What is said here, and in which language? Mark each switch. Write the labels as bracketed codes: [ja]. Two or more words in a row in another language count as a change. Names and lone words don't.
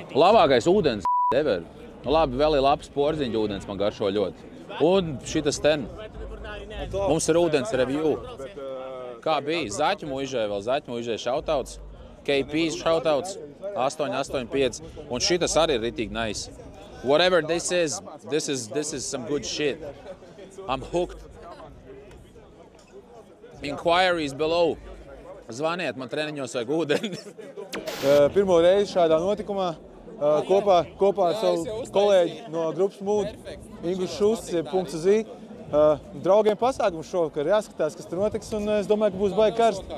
[lv] Labākais ūdens, ever. Labi, vēl ir labs porziņu ūdens, man garšo ļoti. Un šitas ten. Mums ir ūdens review. Kā bija? Zaķu muižai šautauts. KP šautauts 885. Un šitas arī ir ritīgi nice. [en] Whatever this is some good shit. I'm hooked. Inquiries below. [lv] Zvaniet, man treniņos vajag ūdeni. Pirmo reizi šādā notikumā kopā ar savu kolēģi no grupas Mood, Ingus Šusts, .z. Draugiem pasākums šovakar, jāskatās, kas tur notiks, un es domāju, ka būs baigi karsti.